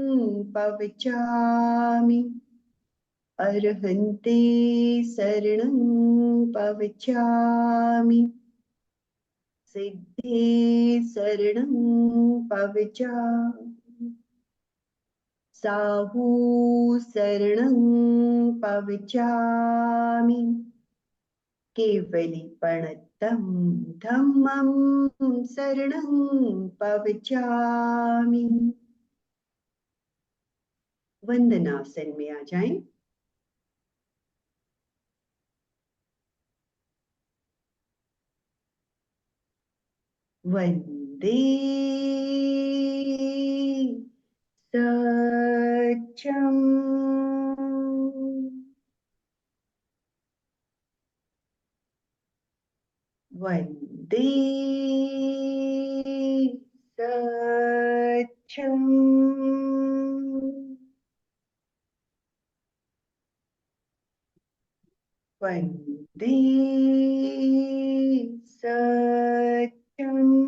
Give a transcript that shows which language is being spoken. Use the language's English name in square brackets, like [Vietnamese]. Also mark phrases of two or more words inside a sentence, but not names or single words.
[Prakrit languages] पवचामि, अर्हन्ते शरणं पवचामि, सिद्धे शरणं पवचामि, साहू शरणं पवचामि, केवलीपणतं धम्मं शरणं पवचामि। [Hindi] वंदनासन में आ जाएं। [Prakrit languages] वंदे सच्चं वंदे सच्चं वंदे सच्चं।